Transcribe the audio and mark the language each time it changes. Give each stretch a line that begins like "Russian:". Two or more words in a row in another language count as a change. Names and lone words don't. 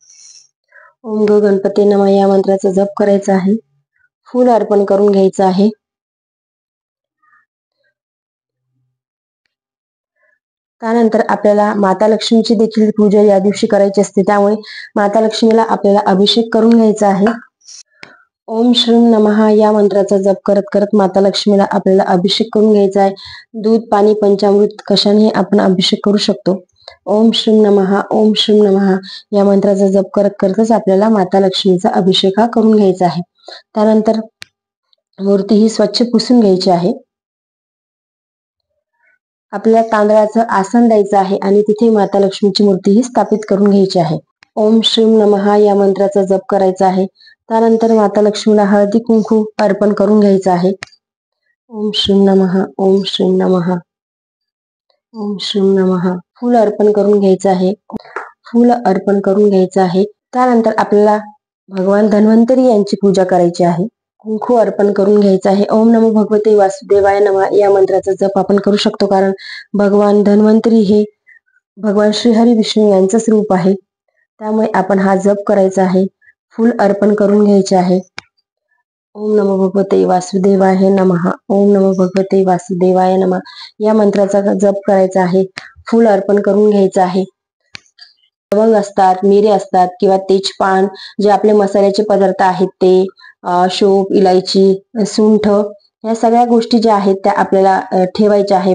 Sanskrit: ओम ग गणपती नमः
Marathi: या मंत्राचा जप करायचा आहे. फूल अर्पण करून घ्यायचं आहे. त्यानंतर आपल्याला माता लक्ष्मीची देखील पूजा या दिवशी करायची असते. त्यामुळे माता लक्ष्मीला आपल्याला अभिषेक करून घ्यायचा आहे.
Sanskrit: ओम श्रीं नमः
Marathi: या मंत्राचा जप करत करत माता लक्ष्मीला आपल्याला अभिषेक करून घ्यायचा आहे. दूध पाणी पंचामृत कशाने आपण अभिषेक करू शकतो.
Sanskrit: ओम श्रीं नमः ओम श्रीं नमः
Marathi: या मंत्राचा जप करत करतच आपल्याला माता लक्ष्मीचा अभिषेक हा करून घ्यायचा आहे. त्यानंतर मूर्ती ही स्वच्छ पुसून घ्यायची आहे. आपल्याला तांदळाचं आसन द्यायचं आहे आणि तिथे माता लक्ष्मीची मूर्ती ही स्थापित करून घ्यायची आहे.
Sanskrit: ओम श्रीं नमः
Marathi: या मंत्राचा जप करायचा आहे. त्यानंतर माता लक्ष्मीला हळदी कुंकू अर्पण करून घ्यायचं आहे.
Sanskrit: ओम श्रीं नमः ओम श्रीं नमः ओम श्रीं नमः
Marathi: फूल अर्पण करून घ्यायचं आहे. फूल अर्पण करून घ्यायचं आहे. त्यानंतर आपल्याला भगवान धन्वंतरी यांची पूजा करायची आहे. कुंकू अर्पण करून घ्यायचं आहे.
Sanskrit: ओम नमो भगवते वासुदेवाय नमः
Marathi: या मंत्राचा जप आपण करू शकतो, कारण भगवान धन्वंतरी हे भगवान श्रीहरी विष्णू यांचंच रूप आहे. त्यामुळे आपण हा जप करायचा आहे. फूल अर्पण करून घ्यायचे आहे.
Sanskrit: ओम नमो भगवते वासुदेवाय नमः. ओम नमो भगवते वासुदेवाय नमः.
Marathi: या मंत्राचा जप करायचा आहे. फूल अर्पण करून घ्यायचं आहे. लवंग असतात, मिरे असतात किंवा तेजपान, जे आपले मसाल्याचे पदार्थ आहेत ते, शोप, इलायची, सुंठ, या सगळ्या गोष्टी ज्या आहेत त्या आपल्याला ठेवायच्या आहे.